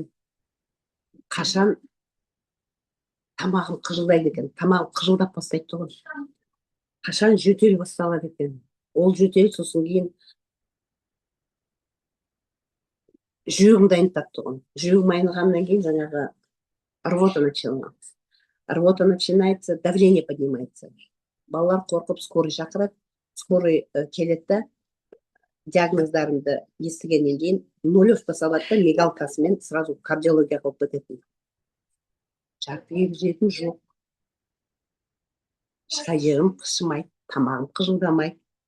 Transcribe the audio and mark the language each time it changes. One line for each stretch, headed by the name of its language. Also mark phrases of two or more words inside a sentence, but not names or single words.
Kazakh: Қашан тамағым қыжылдайды екен, тамағым қыжылдап бастайды тұғын. Қашан жөтел басталады екен. Ол жөтел сосын кейін жүрегімді айнытады тұғын. Жүрегім айнығаннан кейін жаңағы
Russian: рвота начинается. Рвота начинается, давление поднимается.
Kazakh: Балалар қорқып скорый шақырады. Скорый келеді, диагноздарымды естігеннен кейін нулевка салады да мигалкасымен сразу кардиология қылып кететін. Жарты жейтін жоқ. Ешқай жерім қышымайды, тамағым қыжылдамайды.